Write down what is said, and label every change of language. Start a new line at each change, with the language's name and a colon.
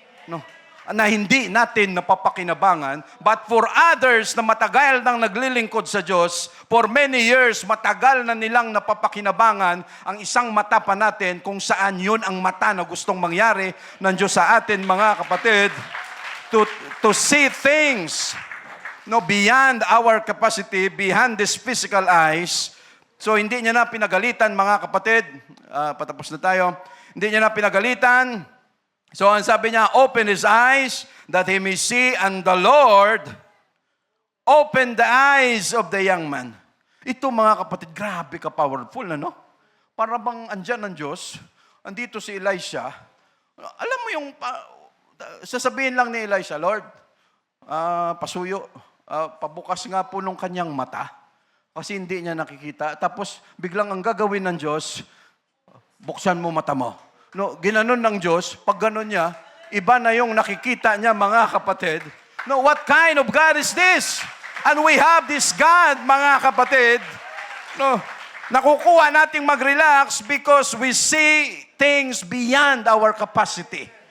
Filipino: No, na hindi natin napapakinabangan,
English: but for others
Filipino: na matagal nang naglilingkod sa Diyos,
English: for many years,
Filipino: matagal na nilang napapakinabangan ang isang mata pa natin kung saan yun ang mata na gustong mangyari ng Diyos sa atin, mga kapatid,
English: to see things beyond our capacity, beyond these physical eyes.
Filipino: So, hindi niya na pinagalitan, mga kapatid, patapos na tayo, hindi niya na pinagalitan.
English: So,
Filipino: ang sabi niya,
English: open his eyes that he may see, and the Lord opened the eyes of the young man.
Filipino: Ito, mga kapatid, grabe ka powerful, ano? Para bang andyan ng Diyos, andito si Elisha. Alam mo yung, sasabihin lang ni Elisha, Lord, pasuyo, pabukas nga po nung kanyang mata, kasi hindi niya nakikita. Tapos, biglang ang gagawin ng Diyos, buksan mo mata mo. No, ginanon ng Diyos, pag ganon niya, iba na yung nakikita niya, mga kapatid.
English: No, what kind of God is this? And we have this God,
Filipino: mga kapatid.
English: No,
Filipino: nakukuha nating mag-relax
English: because we see things beyond our capacity.